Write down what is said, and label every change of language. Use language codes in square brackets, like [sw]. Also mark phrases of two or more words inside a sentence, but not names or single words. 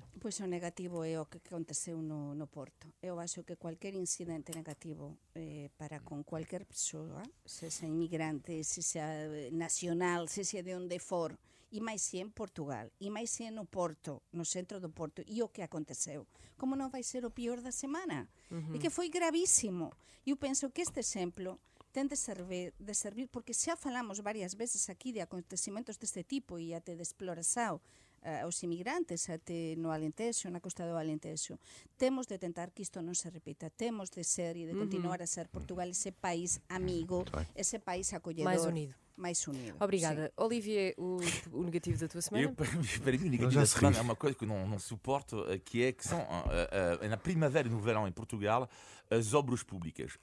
[pt] Pois o negativo é o que aconteceu no Porto. Eu acho que qualquer incidente negativo para com qualquer pessoa, seja imigrante, seja nacional, seja de onde for, e mais se em Portugal, e mais se no Porto, no centro do Porto, e o que aconteceu, como não vai ser o pior da semana? E que foi gravíssimo. [gl] Eu penso que este exemplo ten de servir, porque xa falamos varias veces aquí de acontecimentos deste tipo e até de exploração aos inmigrantes, até no Alentexo, na costa do Alentexo. Temos de tentar que isto non se repita, temos de ser e de continuar a ser Portugal esse país amigo, esse país acolledor. Mais unido. [pt] Mais unido. Obrigada. Olivia, o negativo da tua semana? Para mim, o negativo já da se semana ri. é uma coisa que eu não suporto, que são, na primavera e no verão em Portugal, as obras públicas.